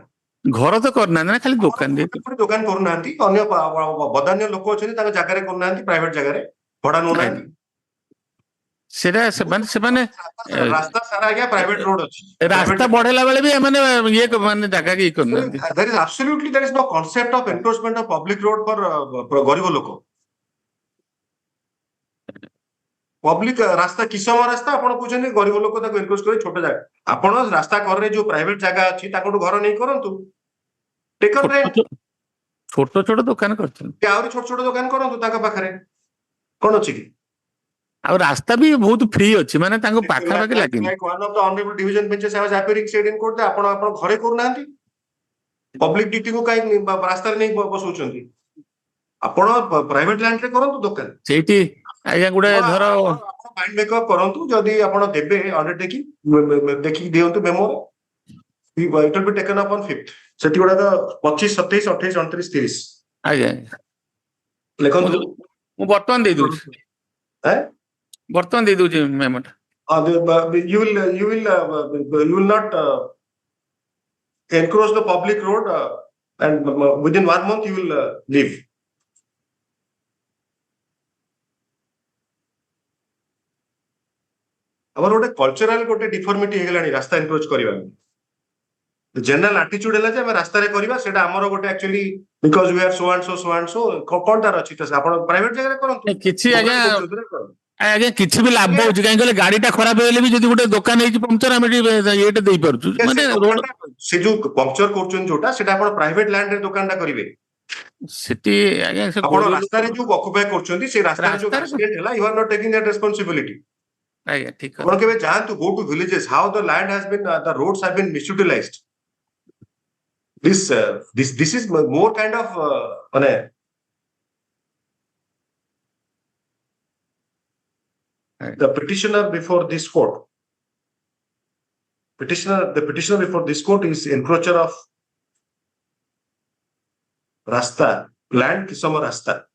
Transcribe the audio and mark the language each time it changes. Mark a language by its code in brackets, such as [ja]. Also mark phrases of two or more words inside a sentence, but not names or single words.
[or] ଘର ତ କରିନାହାନ୍ତି ନା, ଖାଲି ଦୋକାନ ଦୋକାନ କରୁନାହାନ୍ତି. ଅନ୍ୟ ବଦାନ୍ୟ ଲୋକ ଅଛନ୍ତି, ତାଙ୍କ ଜାଗାରେ କରୁନାହାନ୍ତି, ପ୍ରାଇଭେଟ ଜାଗାରେ ଭଡା ନଉନାହାନ୍ତି. ସେଟା ସେମାନେ ରାସ୍ତା ସାରା ଆଜ୍ଞା [en] private road [or] ଅଛି. ରାସ୍ତା ବଢେଇଲା ବେଳେ ବି ଏମାନେ ଇଏ ମାନେ ଜାଗା ଇଏ କରୁନାହାନ୍ତି. [en] There is absolutely there is no concept of encroachment of public road for [or] ଗରିବ ଲୋକ. ପବ୍ଲିକ ରାସ୍ତା କିସମ ରାସ୍ତା ଆପଣ କହୁଛନ୍ତି, ଗରିବ ଲୋକ ତାକୁ ଏନକ୍ରୋଚ କରି ଛୋଟ ଜାଗା. ଆପଣ ରାସ୍ତା କରରେ ଯୋଉ ପ୍ରାଇଭେଟ ଜାଗା ଅଛି, ତାଙ୍କଠୁ ଘର ନେଇ କରନ୍ତୁ. ଛୋଟ ଛୋଟ ଦୋକାନ କରୁଛନ୍ତି, ଆହୁରି ଛୋଟ ଛୋଟ ଦୋକାନ କରନ୍ତୁ ତାଙ୍କ ପାଖରେ, କଣ ଅଛି କି? ଆଉ ରାସ୍ତା ବି ବହୁତ ଫ୍ରି ଅଛି, ମାନେ ତାଙ୍କ ପାଖାପାଖି ଲାଗିନି. [en] One of the honorable division benches I was appearing said in court, [or] ଆପଣ ଘରେ କରୁନାହାନ୍ତି, ପବ୍ଲିକ ଡିଟି କୁ କାହିଁ ରାସ୍ତାରେ ନେଇ ବସଉଛନ୍ତି? ଆପଣ [en] private land [or] ରେ କରନ୍ତୁ ଦୋକାନ. ସେଇଠି ଆଜ୍ଞା ଗୋଟେ ଧର [en] mind makeup [or] କରନ୍ତୁ, ଯଦି ଆପଣ ଦେବେ ଅଣ୍ଡରଟେକିଂ, ଦେଖିକି ଦିଅନ୍ତୁ ମେମୋ, [en] it will be taken up on 5th. [or] ସେଠି ଗୁଡାକ 25, 27, 28, 29, 30. ଆଜ୍ଞା ଲେଖନ୍ତୁ, ମୁଁ ବର୍ତ୍ତମାନ ଦେଇଦଉଛି, ବର୍ତ୍ତମାନ ଦେଇଦଉଛି ମେମୋଟା. [en] You will not encroach the public road, and within 1 month you will leave. [or] ଆମର ଗୋଟେ କଲଚରାଲ ଗୋଟେ ଡିଫର୍ମିଟି ହେଇଗଲାଣି ରାସ୍ତା ଏନକ୍ରୋଚ କରିବା. [en] general attitude [or] ହେଲା ଯେ ଆମେ ରାସ୍ତାରେ କରିବା, ସେଟା ଆମର ଗୋଟେ [en] actually because we are so and so [or] କଣ ତାର ଅଛି? ଆପଣ ପ୍ରାଇଭେଟ ଜାଗାରେ କରନ୍ତୁ, କିଛି ଆଜ୍ଞା କିଛି ବି ଲାଭ ହଉଛି, କାହିଁକି କହିଲେ ଗାଡିଟା ଖରାପ ହେଇଗଲେ ବି ଯଦି ଗୋଟେ ଦୋକାନ ହେଇଛି ପମ୍ପଚର, ଆମେ ଇଏଟା ଦେଇପାରୁଛୁ. ମାନେ ସେ ଯୋଉ ପମ୍ପଚର କରୁଛନ୍ତି ଯୋଉଟା, ସେଟା ଆପଣ [en] private land [or] ରେ ଦୋକାନଟା କରିବେ. ସେଠି ଆଜ୍ଞା ଆପଣ ରାସ୍ତାରେ ଯୋଉ ଅକୁପାଇ କରୁଛନ୍ତି, ସେ ରାସ୍ତାରେ ଯୋଉ ଆକ୍ସିଡେଣ୍ଟ ହେଲା, [en] you are not taking that responsibility. [or] ଆଜ୍ଞା ଠିକ ଆପଣ କେବେ ଯାଆନ୍ତୁ, [en] go to villages, how the land has been, the roads have been misutilized. This is more kind of মানে the petitioner before this court. The petitioner before this court is encroacher of rasta, land [or] କିସମ ରାସ୍ତା.